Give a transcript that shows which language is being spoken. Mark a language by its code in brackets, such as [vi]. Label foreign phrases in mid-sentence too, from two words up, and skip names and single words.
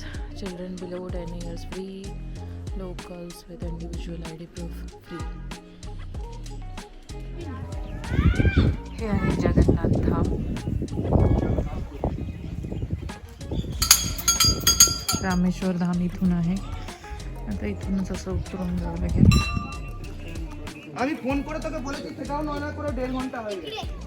[en] Children below 10 years free. Locals with individual ID proof free. [mr] हे आहे जगन्नाथ धाम. रामेश्वर धाम इथून आहे. आता इथूनच असं उतरून जावं लागेल. [bn] আমি ফোন করে তোকে বলেছি সেটাও নয় না করে 1.5 ঘন্টা হয়ে গেছে.